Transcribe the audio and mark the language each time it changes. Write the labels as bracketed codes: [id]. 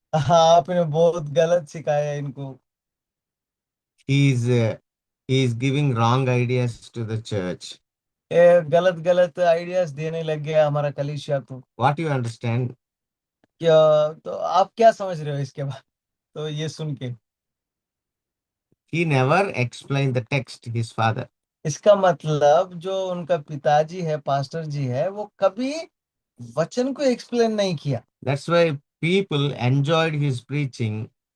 [hi] हाँ, आपने बहुत गलत सिखाया इनको। [en] He is uh, he is giving wrong ideas to the church. [hi] ये गलत गलत आइडियाज देने लग गया हमारा कलीसिया को। [en] What you understand? [hi] क्या, तो आप क्या समझ रहे हो इसके बाद, तो ये सुन के? [en] He never explained the text. His father. [hi] इसका मतलब जो उनका पिताजी है, पास्टर जी है, वो कभी वचन को एक्सप्लेन नहीं किया। [en] That's why people enjoyed his preaching.